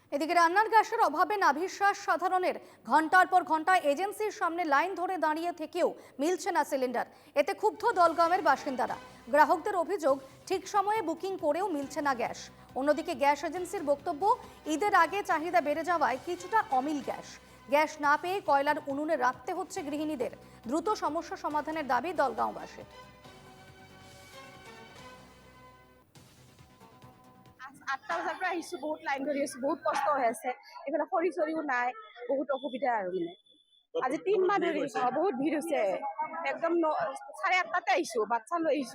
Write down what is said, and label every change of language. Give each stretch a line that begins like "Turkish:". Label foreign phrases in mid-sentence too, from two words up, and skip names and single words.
Bangla: এদিকে রান্নার গ্যাসের অভাবে নাভিশ্বাস সাধারণের, ঘন্টার পর ঘন্টা এজেন্সির সামনে লাইন ধরে দাঁড়িয়ে থেকেও মিলছে না সিলিন্ডার। এতে ক্ষুব্ধ দলগাঁওয়ের বাসিন্দারা। গ্রাহকদের অভিযোগ, ঠিক সময়ে বুকিং করেও মিলছে না গ্যাস। অন্যদিকে গ্যাস এজেন্সির বক্তব্য, ঈদের আগে চাহিদা বেড়ে যাওয়ায় কিছুটা অমিল গ্যাস। গ্যাস না পেয়ে কয়লার উনুনে রাখতে হচ্ছে গৃহিণীদের। দ্রুত সমস্যা সমাধানের দাবি দলগাঁওবাসীর।
Assamese: 8টা বজাৰ পৰা আহিছো, বহুত লাইন ধৰি আছো, বহুত কষ্ট হৈ আছে। এইফালে খৰি চৰিও নাই, বহুত অসুবিধা আৰু মানে। আজি 3 মাহ ধৰি বহুত ভিৰ হৈছে। একদম 8:30টাতে আহিছো, বাচ্চা লৈ আহিছো।